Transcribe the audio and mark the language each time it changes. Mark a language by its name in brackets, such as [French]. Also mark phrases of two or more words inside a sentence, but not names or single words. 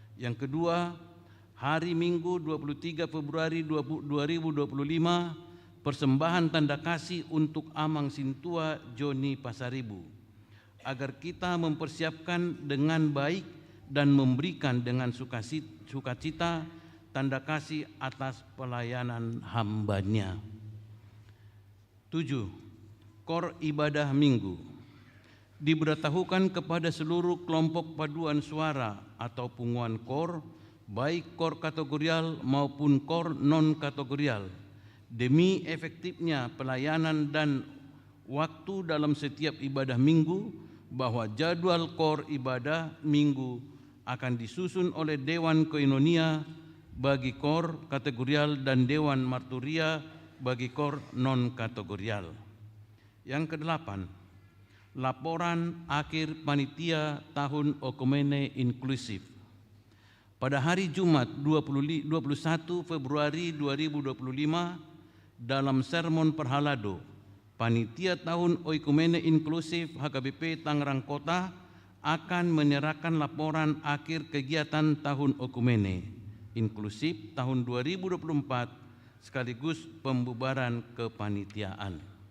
[Indonesian] Yang kedua, hari Minggu 23 Februari 2025, persembahan tanda kasih untuk Amang Sintua Joni Pasaribu, agar kita mempersiapkan dengan baik dan memberikan dengan sukacita tanda kasih atas pelayanan hambanya. 7. Kor ibadah Minggu diberitahukan kepada seluruh kelompok paduan suara atau punguan kor, baik kor kategorial maupun kor non-kategorial, demi efektifnya pelayanan dan waktu dalam setiap ibadah minggu, bahwa jadwal kor ibadah minggu akan disusun oleh Dewan Koinonia bagi kor kategorial dan Dewan Marturia bagi kor non-kategorial. Yang kedelapan, laporan akhir panitia tahun Okumene Inklusif. Pada hari Jumat 21 Februari 2025, dalam sermon Perhalado, panitia tahun Okumene Inklusif HKBP Tangerang Kota akan menyerahkan laporan akhir kegiatan tahun Okumene Inklusif tahun 2024 sekaligus pembubaran kepanitiaan.